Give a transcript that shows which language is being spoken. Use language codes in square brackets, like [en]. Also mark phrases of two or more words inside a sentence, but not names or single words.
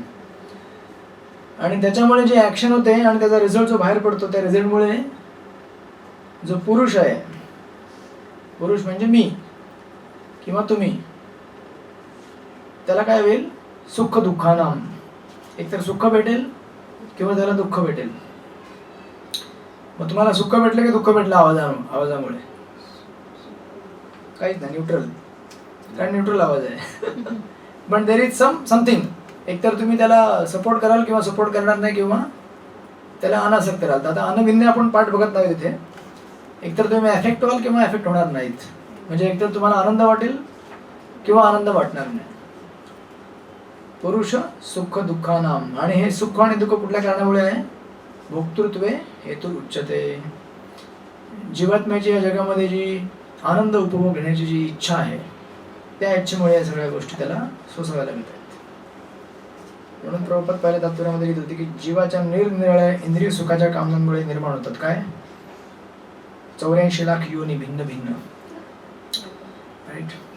[mr] आणि त्याच्यामुळे जे ऍक्शन होते आणि त्याचा रिझल्ट जो बाहेर पडतो, त्या रिझल्टमुळे जो पुरुष आहे, पुरुष म्हणजे मी किंवा तुम्ही, त्याला काय होईल? [sa] सुख दुःखानाम. [mr] एकतर सुख भेटेल किंवा त्याला दुःख भेटेल. मग तुम्हाला सुख भेटलं की दुःख भेटलं आवाजामुळे? काहीच नाही, न्यूट्रल. कारण न्यूट्रल आवाज आहे. [en] पण there is something. [mr] एकतर तुम्ही त्याला सपोर्ट कराल किंवा सपोर्ट करणार नाही, किंवा त्याला अनासक्त राहाल. आता अनभिन्न आपण पाठ बघत नाही तिथे. एकतर तुम्ही अफेक्ट व्हाल किंवा अफेक्ट होणार नाहीत. म्हणजे एकतर तुम्हाला आनंद वाटेल किंवा आनंद वाटणार नाही. [sa] पुरुष सुख दुःखानाम. [mr] आणि हे सुख आणि दुःख कुठल्या कारणामुळे आहे? [sa] भोक्तृत्वे हेतु उच्यते. [mr] जीवात्म्याची या जगामध्ये जी आनंद उपभोग घेण्याची जी इच्छा आहे, त्या इच्छेमुळे या सगळ्या गोष्टी त्याला सोसाव्याला मिळतात. म्हणून प्रभुपाद पहिल्या तात्पर्यामध्ये लिहित होते की जीवाच्या निरनिराळ्या इंद्रिय सुखाच्या कामनांमुळे निर्माण होतात काय? 84 लाख योनी भिन्न भिन्न. राईट.